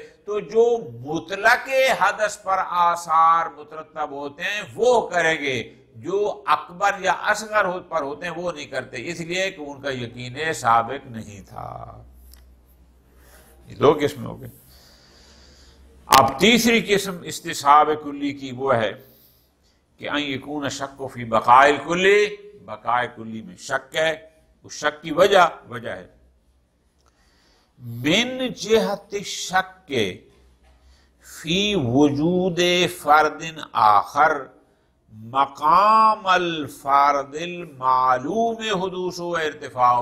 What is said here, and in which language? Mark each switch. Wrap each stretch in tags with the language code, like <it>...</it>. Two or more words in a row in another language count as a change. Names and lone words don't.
<ur>تو جو مطلق حدث پر آثار مترتب ہوتے ہیں وہ کریں گے، جو اکبر یا اصغر پر ہوتے ہیں وہ نہیں کرتے، اس لیے کہ ان کا یقین سابق نہیں تھا. یہ دو قسم ہو گئے. اب تیسری قسم استصحاب کلی کی وہ ہے کہ</ur> <ar>ان یکون شک فی بقاء الکلی،</ar> <ur>بقاء کلی میں شک ہے. اس شک کی وجہ ہے</ur> <ar>من جہت شک فی وجود فرد آخر مقام الفرد المعلوم حدوث و ارتفاع.</ar>